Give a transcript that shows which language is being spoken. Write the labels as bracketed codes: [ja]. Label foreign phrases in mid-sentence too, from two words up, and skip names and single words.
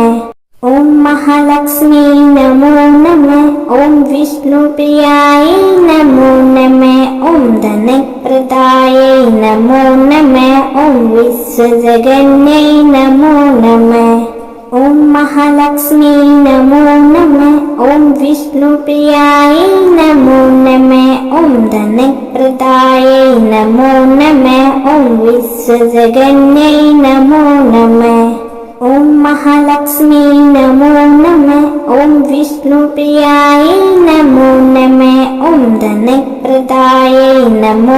[sa] ओम महालक्ष्मी नमो नमः। ओम विष्णुप्रियायै नमो नमः। ओम धनप्रदायै नमो नमः। ओम विश्वजगन्यै नमो नमः। ओम महालक्ष्मी नमो नमः। ഓം വിഷ്ണുപ്രിയായൈ നമോ നമഃ ഓം ധനപ്രദായൈ നമോ നമഃ ഓം വിശ്വജഗന്യൈ നമോ നമഃ ഓം മഹാലക്ഷ്മി നമോ നമഃ ഓം വിഷ്ണുപ്രിയായൈ നമോ നമഃ ഓം ധനപ്രദായൈ നമോ